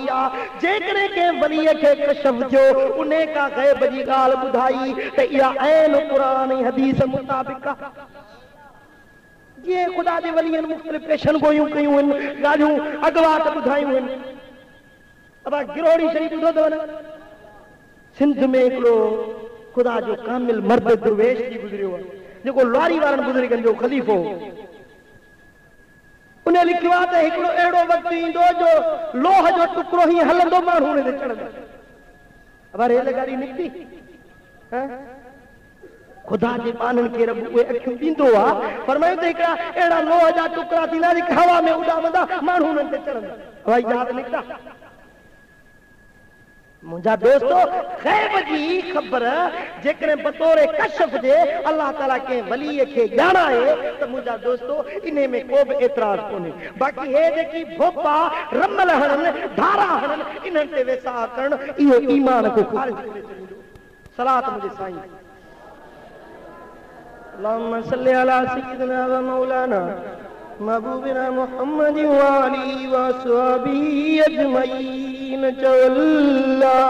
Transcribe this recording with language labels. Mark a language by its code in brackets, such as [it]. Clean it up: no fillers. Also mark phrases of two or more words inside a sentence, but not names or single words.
[sd] आहे जेकॾहिं कंहिं वलीअ खे कशफ थियो उन का ग़ैब जी ॻाल्हि ॿुधाई त इहा ऐन क़ुरान ऐं हदीस मुताबिक़ आहे जीअं खुदा जे वलीअनि मुख़्तलिफ़ पेशन गोयूं कयूं आहिनि ॻाल्हियूं अॻवाट ॿुधायूं आहिनि अब गिरोड़ी शरीफ़ ॿुधो अथव न सिंध में हिकिड़ो खुदा जो कामिल मर्द दुर्वेश जी गुज़रियो आहे जेको लारी वारनि बुज़ुर्गनि जो ख़लीफ़ो उन लिखियो आहे त हिकिड़ो अहिड़ो वक़्तु ईंदो जो लोह जो टुकड़ो ही हलंदो माण्हू हुन ते चढ़ंदो अब रेलगाड़ी निकिती खुदा जे पाननि खे रब उहे अखियूं ॾींदो आहे फरमायो त हिकिड़ा अहिड़ा लोह जा टुकड़ा थींदा जेके हवा में उॾामंदा माण्हू हुननि ते चढ़ंदा हवाई जहाज निकिता मुंहिंजा दोस्तों ग़ैब जी ख़बर जेकॾहिं बतौर कशफ जे [ar] الله تعالى [sd] कंहिं वलीअ खे ॼाणाए त मुंहिंजा दोस्तों इन में को बि एतिराज़ कोन्हे बाक़ी हे जेकी भोपा रमल हणनि धारा हणनि इन्हनि ते वेसा करणु इहो ईमान खे खारिज करे छॾींदो सलात मुंहिंजे साईं [ar] اللهم صل على سيدنا ومولانا محبوبنا محمد وآله وأصحابه أجمعين.